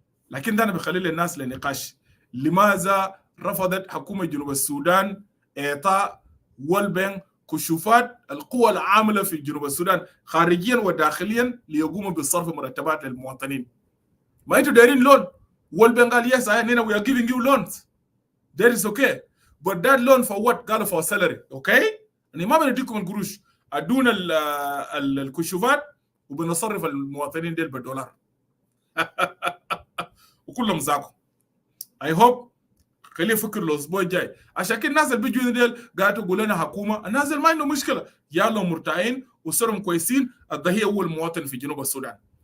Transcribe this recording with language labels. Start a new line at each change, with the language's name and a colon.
Arabic: لكن ده انا بخلي للناس لنقاش، لماذا رفضت حكومه جنوب السودان اعطاء وول بانك كشوفات القوى العامله في جنوب السودان خارجيا وداخليا ليقوموا بصرف مرتبات للمواطنين؟ ما انتوا دايرين لون. وول بانك قال يس هنا
English: we are giving you loans, that is okay, but that loan for what؟
Arabic: قالوا
English: for salary.
Arabic: اوكي يعني ما بنديكم القروش، ادونا الكشوفات وبنصرف المواطنين ديل بالدولار. وكلهم زاقوا.
English: I hope
Arabic: خليه يفكر الاسبوع الجاي. عشان كده الناس اللي بيجوا ديل قاعد يقول لنا حكومه، الناس اللي ما عنده مشكله يا لهم مرتاحين وصرهم كويسين، الضحيه هو المواطن في جنوب السودان.